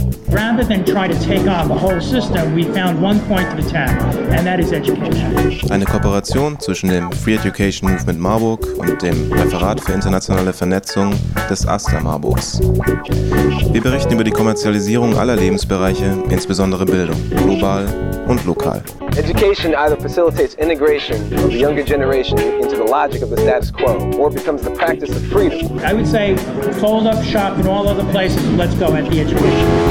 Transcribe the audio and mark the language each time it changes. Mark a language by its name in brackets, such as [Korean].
[English] Rather than try to take on the whole system, we found one point of attack, and that is education. [German] Eine Kooperation zwischen dem Free Education Movement Marburg und dem Referat für internationale Vernetzung des ASTA Marburgs. Wir berichten über die Kommerzialisierung aller Lebensbereiche, insbesondere Bildung, global und lokal. [English] Education either facilitates integration of the younger generation into the logic of the status quo, or becomes the practice of freedom. I would say, fold up shop in all other places, and let's go at the education.